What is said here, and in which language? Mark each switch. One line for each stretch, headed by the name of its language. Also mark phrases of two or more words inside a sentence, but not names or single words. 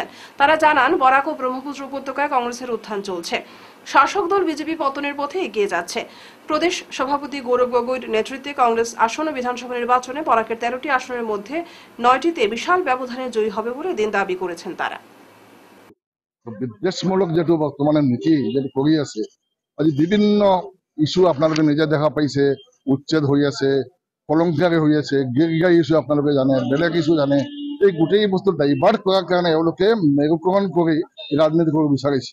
Bangla: তারা জানান, বরাক ও ব্রহ্মপুত্র উপত্যকায় কংগ্রেসের উত্থান চলছে, শাসক দল বিজেপি পতনের পথে এগিয়ে যাচ্ছে। প্রদেশ সভাপতি গৌরব গগৈর নেতৃত্বে কংগ্রেস আসন্ন বিধানসভা নির্বাচনে বরাকের 13টি আসনের মধ্যে 9টিতে বিশাল ব্যবধানে জয়ী হবে বলে দিন দাবি করেছেন তারা।
Assamese: বিদ্বেষমূলক যেটো বর্তমানে নীতি যেটো কৰি আছে, আজি বিভিন্ন ইস্যু আপোনালোকে নিজে দেখা পাইছে, উচ্ছেদ হৈ আছে, কলংকাৰী হৈ আছে, গিৰগাৰী ইস্যু আপোনালোকে জানে, বেলেগ ইস্যু জানে। এই গোটেই বস্তু ডাইভাৰ্ট কৰাৰ কাৰণে এওঁলোকে মেৰুকৰণ কৰি ৰাজনীতি কৰিব বিচাৰিছে।